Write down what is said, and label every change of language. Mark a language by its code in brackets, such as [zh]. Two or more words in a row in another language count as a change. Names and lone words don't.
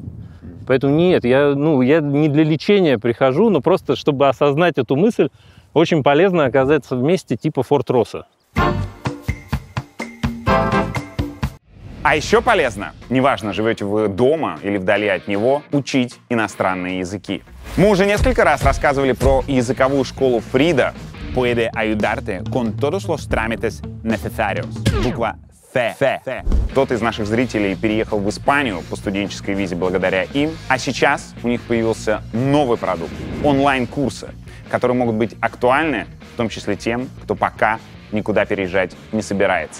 [ru] Поэтому нет, я не для лечения прихожу, но просто, чтобы осознать эту мысль, очень полезно оказаться в месте типа Форт Росса. А еще полезно, неважно, живете вы дома или вдали от него, учить иностранные языки. Мы уже несколько раз рассказывали про языковую школу Фрида. [es] Puede ayudarte con todos los trámites necesarios. [ru] Буква Ф. Кто-то из наших зрителей переехал в Испанию по студенческой визе благодаря им, а сейчас у них появился новый продукт — онлайн-курсы, которые могут быть актуальны, в том числе тем, кто пока никуда переезжать не собирается.